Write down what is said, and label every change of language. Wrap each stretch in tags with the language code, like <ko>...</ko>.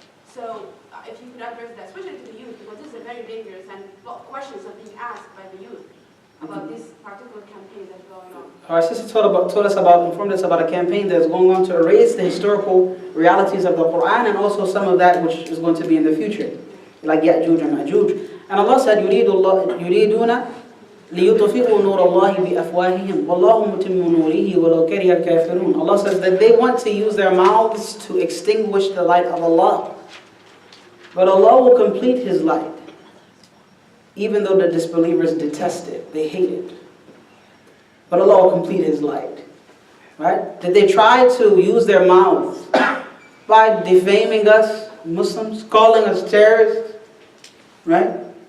<en>So if you could address that, especially to the youth, because this is very dangerous and a lot of questions are being asked by the youth about this particular campaign that's going on. Our sister informed us about a campaign that's going on to erase the historical realities of the Quran and also some of that which is going to be in the future, like Ya'juj and Ma'juj. And Allah said,</en> <ar>يُرِيدُونَ لِيُطْفِئُوا نُورَ اللَّهِ بِأَفْوَاهِهِمْ وَاللَّهُ مُتِمُّ نُورِهِ وَلَوْ كَرِهَ الْكَافِرُونَ.</ar> <en>Allah says that they want to use their mouths to extinguish the light of Allah. But Allah will complete His light. Even though the disbelievers detest it, they hate it. But Allah will complete His light. Right? Did they try to use their mouths by defaming us, Muslims, calling us terrorists, right?</en>